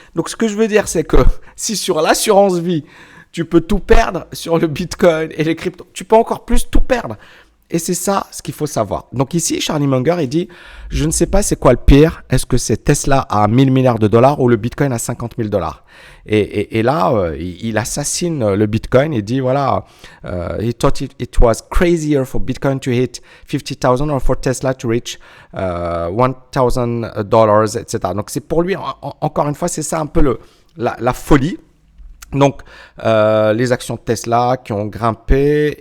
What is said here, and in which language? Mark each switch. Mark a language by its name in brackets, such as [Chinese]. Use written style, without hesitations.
[French] Donc, ce que je veux dire, c'est que si sur l'assurance vie, tu peux tout perdre sur le Bitcoin et les cryptos, tu peux encore plus tout perdre. Et c'est ça ce qu'il faut savoir. Donc ici, Charlie Munger, il dit, je ne sais pas c'est quoi le pire. Est-ce que c'est Tesla à 1000 milliards de dollars ou le Bitcoin à 50 000 dollars? Et là, il assassine le Bitcoin. Il dit, voilà, [English] he thought it was crazier for Bitcoin to hit 50,000 or for Tesla to reach $1,000, etc. [French] Donc c'est pour lui, encore une fois, c'est ça un peu la folie. Donc, les actions de Tesla qui ont grimpé.